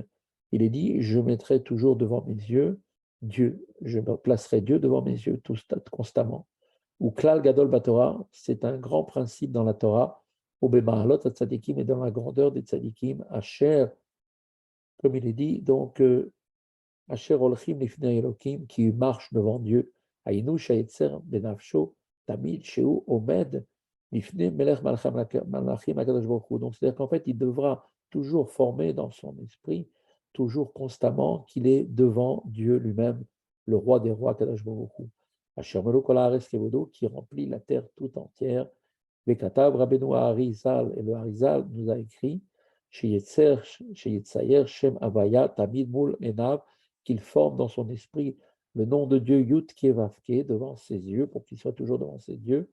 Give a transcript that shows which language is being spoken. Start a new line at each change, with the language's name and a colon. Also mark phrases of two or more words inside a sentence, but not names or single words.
French: Il est dit, je mettrai toujours devant mes yeux Dieu, je me placerai Dieu devant mes yeux constamment.
Hebrew: הוא כלל גדול בתורה,
French: c'est un grand principe dans la Torah, au
Hebrew: במעלות צדיקים
French: et dans la grandeur des Tzadikim, Asher, comme il est dit, donc,
Hebrew: אשר הולכים לפני אלוקים,
French: qui marche devant Dieu,
Hebrew: היינו שיצייר בנפשו תמיד שהוא עומד לפני מלך מלכים הקדוש ברוך הוא.
French: Donc, c'est-à-dire qu'en fait, il devra toujours former dans son esprit, toujours constamment, qu'il est devant Dieu lui-même, le roi des rois,
Hebrew: הקדוש ברוך הוא. אשר מלא כל הארץ כבודו,
French: qui remplit la terre tout entière.
Hebrew: וכתב רבינו האריז"ל,
French: et le Harizal nous a écrit,
Hebrew: שיצייר שם הוי"ה תמיד מול עיניו,
French: qu'il forme dans son esprit le nom de Dieu Yud Vavke devant ses yeux, pour qu'il soit toujours devant ses yeux.